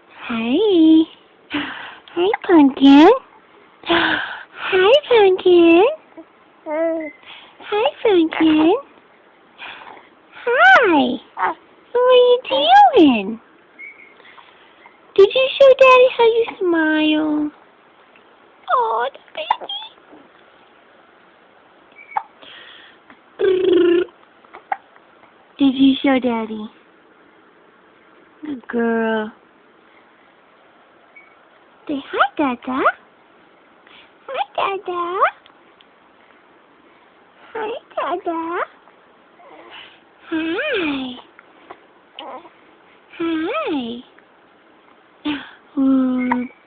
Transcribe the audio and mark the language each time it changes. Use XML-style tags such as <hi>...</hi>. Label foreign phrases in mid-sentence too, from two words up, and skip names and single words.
<en>Hi. Hi, Pumpkin. Hi, Pumpkin. Hi, Pumpkin. Hi. What are you doing? Did you show Daddy how you smile? Oh, the baby. Did you show Daddy? Good girl. Say hi, Dada. Hi, Dada. Hi, Dada. Hi. Hi. Mm.</en>